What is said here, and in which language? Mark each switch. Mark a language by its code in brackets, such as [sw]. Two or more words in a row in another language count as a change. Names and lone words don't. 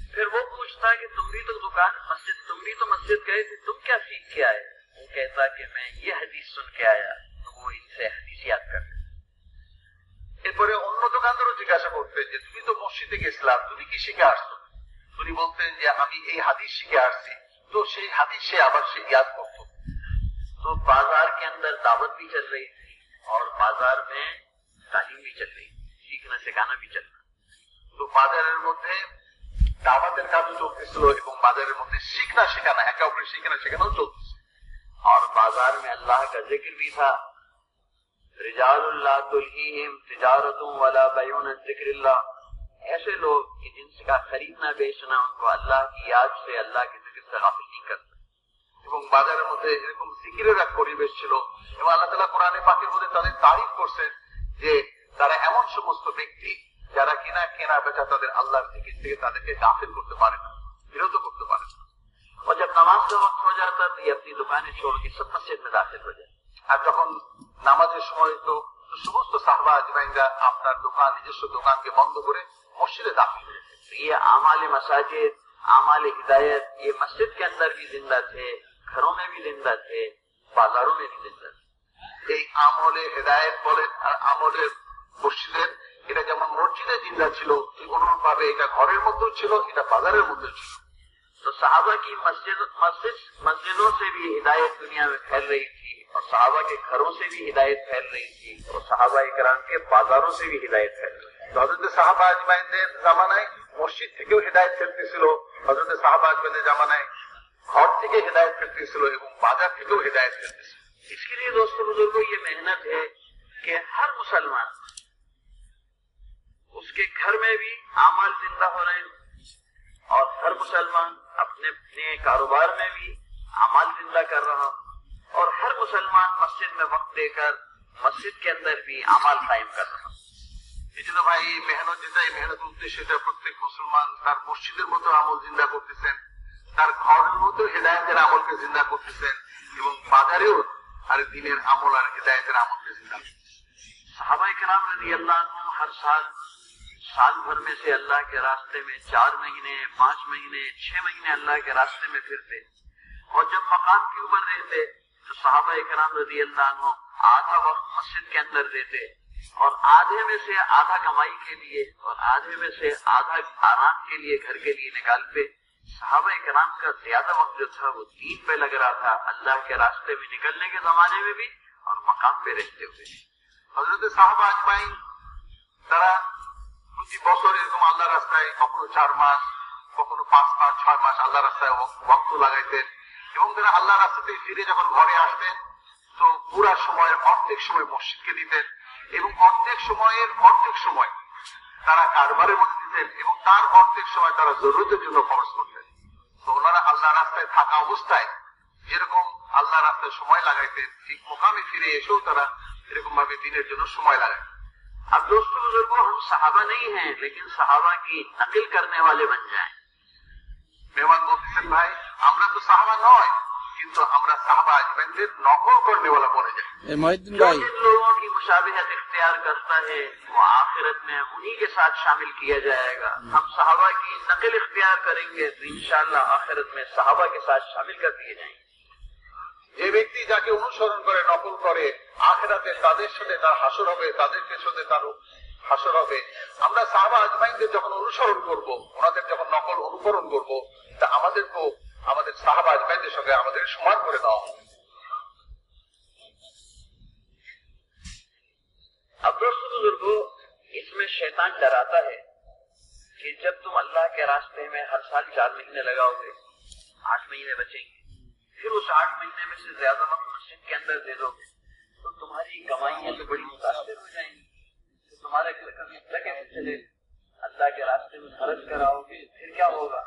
[ur] وہ پوچھتا کہ تم بھی تو مسجد گئے تھے، تم کیا سیکھ کے آئے؟ وہ کہتا کہ میں یہ حدیث سن کے آیا، تو وہ ان سے حدیث یاد کر لیتا۔ [bn] এরপরে অন্য দোকানদারও জিজ্ঞাসা করতেন যে তুমি তো মসজিদে গেছিলাম, তুমি কি শিখে আসছো? উনি বলতেন যে আমি এই হাদিস শিখে আসছি, তো সেই হাদিস সে আবার সে ইয়াদ করতো। [ur] تو بازار کے اندر دعوت بھی چل رہی تھی اور بازار میں تعلیم بھی چل رہی تھی، سیکھنا سکھانا بھی چل رہا۔ [bn] তো বাজারের মধ্যে দাওয়াতের কাজ চলতেছিল এবং বাজারের মধ্যে শিখনা শেখানো, একে অপরের শিখনা শেখানো চলতেছে। [ur] اور بازار میں اللہ کا ذکر بھی تھا، [ar] رجال لا تلہیہم تجارت ولا بیع عن ذکر اللہ، [ur] ایسے لوگ کہ جن سے کا خریدنا بیچنا ان کو اللہ کی یاد سے، اللہ کے ذکر سے غافل نہیں کرتا۔ [bn] এবং বাজারের মধ্যে এরকম জিকিরের এক পরিবেশ ছিল এবং আল্লাহ তাআলা কোরআনে পাকের মধ্যে তাদের তারিফ করছেন যে তারা এমন সমস্ত ব্যক্তি যারা কিনা কেনা বেচা তাদের আল্লাহর জিকির থেকে তাদেরকে গাফিল করতে পারে না, বিরত করতে পারে না। [ur] اور جب نماز کا وقت ہو جاتا تو یہ اپنی دکانیں چھوڑ کے سب مسجد میں داخل ہو جاتے۔ [bn] আর যখন নামাজের সময় তো সমস্ত সাহাবা আজমাইনরা আপনার দোকান, নিজস্ব দোকানকে বন্ধ করে মসজিদে দাখিল হয়ে যেতেন। [ur] تو یہ اعمال مساجد، اعمال ہدایت، یہ مسجد کے اندر بھی زندہ تھے، گھروں میں بھی زندہ تھے، بازاروں میں بھی زندہ تھے۔ [bn] এই আমলে হেদায়েত বলেন আর আমলে মসজিদের, এটা যেমন মসজিদে জিন্দা ছিল ঠিক অনুরূপ ভাবে এটা ঘরের মধ্যেও ছিল, এটা বাজারের মধ্যেও ছিল। [ur] تو صحابہ کی مسجدوں سے بھی ہدایت دنیا میں پھیل رہی تھی اور صحابہ کے گھروں سے بھی ہدایت پھیل رہی تھی اور صحابہ کرام کے بازاروں سے بھی ہدایت پھیل رہی تھی۔ [bn] হযরত সাহাবা আজমাইনদের জামানায় মসজিদ থেকেও হেদায়েত ফেলতেছিল, হযরত সাহাবা আজমাইনদের জামানায় ঘর থেকে হেদায়েত ফেলতেছিল এবং বাজার থেকেও হেদায়েত ফেলতেছিল। [ur] اس کے لیے دوستوں بزرگوں یہ محنت ہے کہ ہر مسلمان اس کے گھر میں بھی اعمال زندہ ہو رہے ہیں اور ہر مسلمان اپنے اپنے کاروبار میں بھی اعمال زندہ کر رہا اور ہر مسلمان مسجد میں وقت دے کر مسجد کے اندر بھی اعمال قائم کر رہا۔ [bn] এই জন্য ভাই এই মেহনত যেটা, এই মেহনতের উদ্দেশ্য এটা প্রত্যেক মুসলমান তার মসজিদের মতো আমল জিন্দা করতেছেন, তার ঘরের মতো হেদায়েতের আমলকে জিন্দা করতেছেন এবং বাজারেও আর দিনের আমল আর হেদায়েতের আমলকে জিন্দা করতেছেন। [ur] صحابہ کرام رضی اللہ عنہم ہر سال بھر میں سے اللہ کے راستے میں 4 مہینے، 5 مہینے، 6 مہینے اللہ کے راستے میں پھرتے اور جب مقام کے اوپر رہتے تو صحابہ کرام رضی اللہ عنہم آدھا وقت مسجد کے اندر دیتے اور آدھے میں سے آدھا کمائی کے لیے اور آدھے میں سے آدھا آرام کے لیے، گھر کے لیے نکالتے۔ صحابہ کرام کا زیادہ وقت جو تھا وہ دین پہ لگ رہا تھا، اللہ کے راستے میں نکلنے کے زمانے میں بھی اور مقام پہ رہتے ہوئے۔ [bn] হযরত সাহাবা আজমাইন তারা প্রতি বছর এরকম আল্লাহ রাস্তায় কখনো 4 মাস, কখনো 5 মাস, 6 মাস আল্লাহ রাস্তায় ওয়াক্ত লাগাইতেন এবং তারা আল্লাহ রাস্তা থেকে ফিরে যখন ঘরে আসতেন তো পুরা সময়ের অর্ধেক সময় মসজিদকে দিতেন এবং অর্ধেক সময় তারা কারবারের মধ্যে দিতেন এবং তার অর্ধেক সময় তারা জরুরতের জন্য খরচ করতেন। তো ওনারা আল্লাহ রাস্তায় থাকা অবস্থায় যেরকম আল্লাহ রাস্তায় সময় লাগাইতেন ঠিক মোকামে ফিরে এসেও তারা এরকম ভাবে দিনের জন্য সময় লাগাইতেন। [ur] اب دوستوں بزرگوں ہم صحابہ نہیں ہیں لیکن صحابہ کی نقل کرنے والے بن جائیں۔ [bn] মেহমান বলতেছেন ভাই আমরা তো সাহাবা নয় কিন্তু আমরা সাহাবা আজমাইনদের নকল করনেওয়ালা বনে যাই। [ur] جو جن لوگوں کی مشابہت اختیار کرتا ہے وہ آخرت میں انہی کے ساتھ شامل کیا جائے گا۔ ہم صحابہ کی نقل اختیار کریں گے تو انشاءاللہ آخرت میں صحابہ کے ساتھ شامل کر دیے جائیں گے۔ [bn] যে ব্যক্তি যাকে অনুসরণ করে, নকল করে, আখিরাতে তাদের সাথে তার হাসর হবে, তাদের পেছনে তার হাসর হবে। আমরা সাহাবা আজমাইনদের যখন অনুসরণ করব, ওনাদের যখন নকল অনুকরণ করব, তা আমাদেরকেও আমাদের সাহাবা আজমাইনদের সঙ্গে আমাদের সমান করে দেওয়া হবে। [ur] اب دوستوں بزرگوں اس میں شیطان ڈراتا ہے کہ جب تم اللہ کے راستے میں ہر سال 4 مہینے لگاؤ گے، 8 مہینے بچیں گے، پھر اس 8 مہینے میں سے زیادہ وقت مسجد کے اندر دے دو گے تو تمہاری کمائیاں تو بڑی متاثر ہو جائیں گی، تو تمہارا کبھی کیسے چلے، اللہ کے راستے میں خرچ کراؤ گے پھر کیا ہوگا؟